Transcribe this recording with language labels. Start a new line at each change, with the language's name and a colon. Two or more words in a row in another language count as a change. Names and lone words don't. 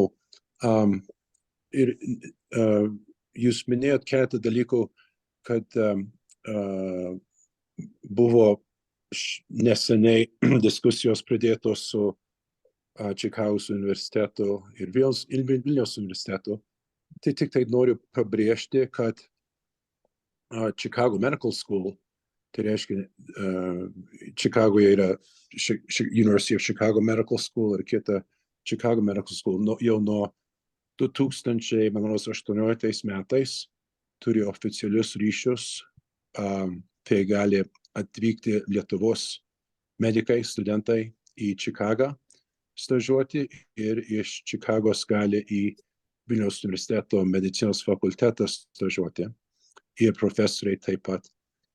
Lithuanian: Ir jūs minėjot keletą dalykų, kad buvo neseniai diskusijos pradėtos su Čikagos universitetu ir Vilniaus universitetu. Tai tik tai noriu pabrėžti, kad Chicago Medical School, tai reiškia Čikagoje yra University of Chicago Medical School ir kita Chicago Medical School jau nuo 2018 metais turi oficialius ryšius, tai gali atvykti Lietuvos medikai, studentai į Čikagą stažuoti ir iš Čikagos gali į Vilniaus universiteto medicinos fakultetą stažuoti ir profesoriai taip pat.